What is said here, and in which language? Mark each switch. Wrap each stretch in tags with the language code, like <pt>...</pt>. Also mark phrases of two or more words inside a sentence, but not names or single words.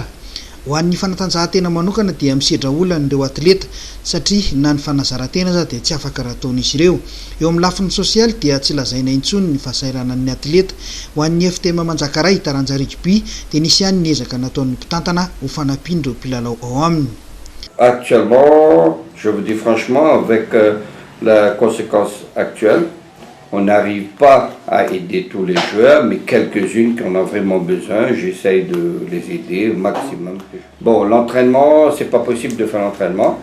<mg>Ho an'ny fanatanjahantena manokana dia misedra olana ireo atleta satria na ny fanazarantena za dia tsy afaka raha ataon'izy ireo. Eo amin'ny lafiny sosialy dia tsy lazaina intsony ny fahasairanan'ny atleta. Ho an'ny FTM Manjakaray taranja rugby dia nisy ihany ny ezaka nataon'ny mpitantana ho fanampiana ireo mpilalao ao aminy.</mg> <fr>Actuellement, je vous dis franchement, avec la conséquence actuelle, on n'arrive pas à aider tous les joueurs, mais quelques-unes qui en ont vraiment besoin, j'essaye de les aider au maximum. Bon, l'entraînement, c'est pas possible de faire l'entraînement.</fr>